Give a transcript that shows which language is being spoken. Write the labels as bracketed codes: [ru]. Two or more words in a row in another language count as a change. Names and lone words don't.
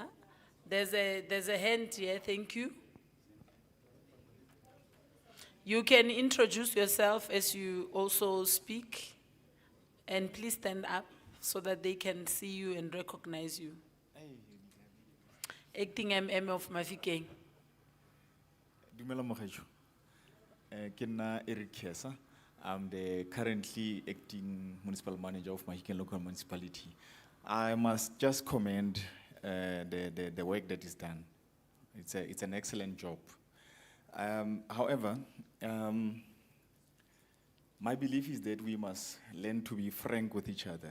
[en] There's a hand here. Thank you. You can introduce yourself as you also speak, and please stand up so that they can see you and recognize you. Acting of Mahikeng. [tn] Dumela Mogejo. Ke nna Eric Kesa. [en] I'm the currently acting municipal manager of Mahikeng local municipality. I must just commend the work that is done. It's an excellent job. However, My belief is that we must learn to be frank with each other.